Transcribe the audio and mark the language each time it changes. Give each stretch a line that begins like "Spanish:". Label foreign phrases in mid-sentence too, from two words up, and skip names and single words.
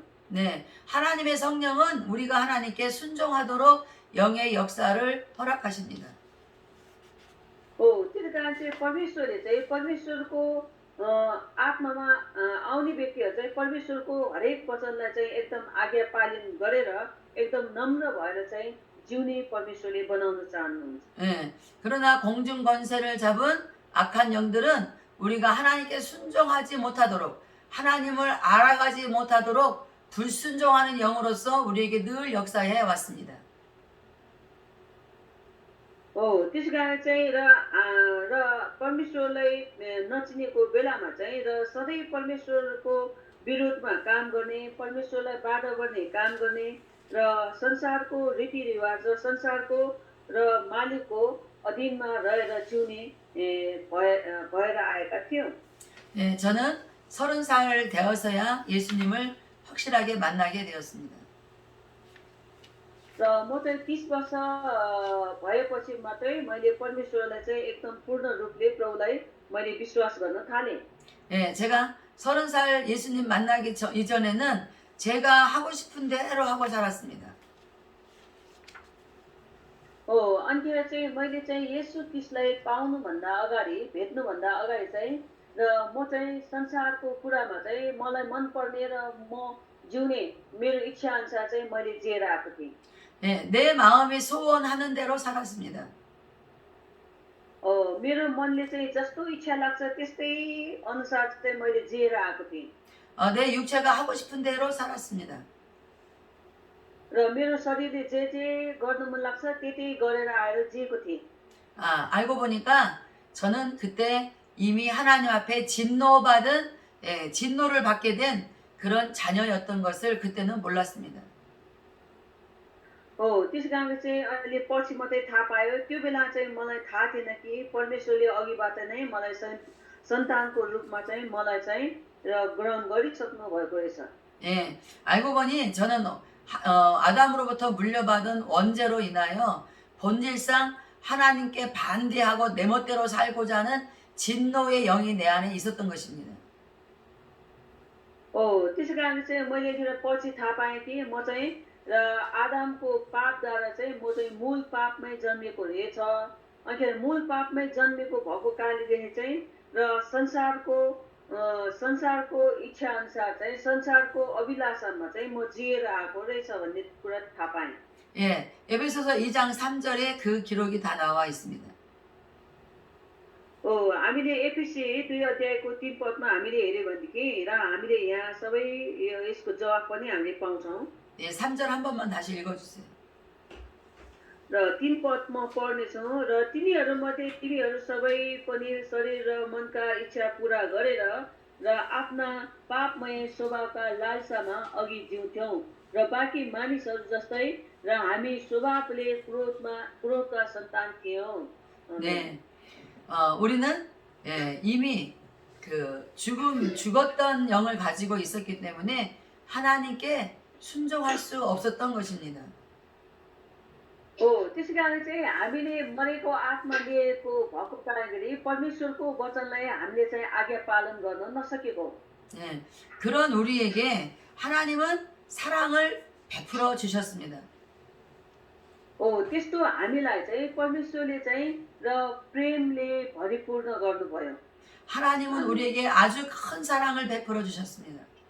Korean: 네, 하나님의 성령은 우리가 하나님께 순종하도록 영의 역사를 허락하십니다.
Nepali: त्यसै कारण चाहिँ परमेश्वरले चाहिँ परमेश्वरको आत्मामा आउने व्यक्तिहरू चाहिँ परमेश्वरको हरेक वचनलाई चाहिँ एकदम आज्ञा पालन गरेर एकदम नम्र भएर चाहिँ जिउने परमेश्वरले बनाउन चाहनुहुन्छ।
Korean: 예, 그러나 공중 권세를 잡은 악한 영들은 우리가 하나님께 순종하지 못하도록 하나님을 알아가지 못하도록 불순종하는 영으로서 우리에게 늘 역사해 왔습니다.
Nepali: त्यसै कारण चाहिँ र परमेश्वरलाई नचिनेको बेलामा चाहिँ र सधैँ परमेश्वरको विरोधमा काम गर्ने परमेश्वरलाई बाधा गर्ने काम गर्ने र संसारको रीतिरिवाज र संसारको र मालिकको अधीनमा रहेर जिउने भएर आएका थियौँ।
Korean: 예, 저는 30살 되어서야 예수님을 확실하게 만나게 되었습니다.
Nepali: र म चाहिँ 30 वर्ष भएपछि मात्रै मैले परमेश्वरलाई चाहिँ एकदम पूर्ण रूपले प्रभुलाई मैले विश्वास गर्न थालेँ।
Korean: 예, 제가 30살 예수님 만나기 이전에는 제가 하고 싶은 대로 하고 살았습니다.
Nepali: अन्त्यमा चाहिँ मैले चाहिँ येशू ख्रीष्टलाई पाउनुभन्दा अगाडि भेट्नुभन्दा अगाडि चाहिँ र म चाहिँ संसारको कुरामा चाहिँ मलाई मनपर्ने र म जिउने मेरो इच्छा अनुसार चाहिँ मैले जिएर आएको थिएँ।
Korean: 예, 내 마음이 소원하는 대로 살았습니다.
Nepali: मेरो मनले चाहिँ जस्तो इच्छा लाग्छ त्यस्तै अनुसार चाहिँ मैले जिएर आएको थिएँ।
Korean: 내 육체가 하고 싶은 대로 살았습니다.
Nepali: र मेरो शरीरले जे गर्न मन लाग्छ त्यति गरेर आएर जिएको थिएँ।
Korean: 알고 보니까 저는 그때 이미 하나님 앞에 진노받은 진노를 받게 된 그런 자녀였던 것을 그때는 몰랐습니다.
Nepali: त्यसै कारण चाहिँ अहिले पछि मात्रै थाहा पायो। त्यो बेला चाहिँ मलाई थाहा थिएन कि परमेश्वरले अघिबाट नै मलाई सन्तानको रूपमा चाहिँ मलाई चाहिँ ग्रहण गरिसक्नु भएको रहेछ।
Korean: 예, 알고 보니 저는 아담으로부터 물려받은 원죄로 인하여 본질상 하나님께 반대하고 내 멋대로 살고자 하는 진노의 영이 내 안에 있었던 것입니다.
Nepali: त्यसै कारण चाहिँ मैले पछि थाहा पाएँ कि म चाहिँ र आदमको पापद्वारा चाहिँ म चाहिँ मूल पापमै जन्मेको रहेछ। अनिखेरि मूल पापमै जन्मेको भएको कारणदेखि चाहिँ र संसारको इच्छा अनुसार चाहिँ संसारको अभिलाषामा चाहिँ म जिएर आएको रहेछ भन्ने कुरा थाहा पाएँ।
Korean: 예, 에베소서 2장 3절에 그 기록이 다 나와 있습니다.
Nepali: हामीले एफिसी 2 अध्यायको 3 पदमा हामीले हेऱ्यो भनेदेखि र हामीले यहाँ सबै यसको जवाफ पनि हामीले पाउँछौँ।
Korean: 예, 3절 한 번만 다시 읽어주세요.
Nepali: र 3 पद म पढ्नेछु। र तिनीहरूमध्ये तिमीहरू सबै पनि शरीर र मनका इच्छा पूरा गरेर र आफ्ना पापमय स्वभावका लालसामा अघि जिउँथ्यौ र बाँकी मानिसहरू जस्तै र हामी स्वभावले क्रोधका सन्तान थियौँ।
Korean: 네, 우리는 이미 그 죽었던 영을 가지고 있었기 때문에 하나님께 순종할 수 없었던 것입니다.
Nepali: त्यसै कारण चाहिँ हामीले मरेको आत्मा लिएको भएको कारणले परमेश्वरको वचनलाई हामीले चाहिँ आज्ञा पालन गर्न नसकेको।
Korean: 네, 그런 우리에게 하나님은 사랑을 베풀어 주셨습니다.
Nepali: त्यस्तो हामीलाई चाहिँ परमेश्वरले चाहिँ र प्रेमले भरिपूर्ण गर्नुभयो।
Korean: 하나님은 우리에게 아주 큰 사랑을 베풀어 주셨습니다.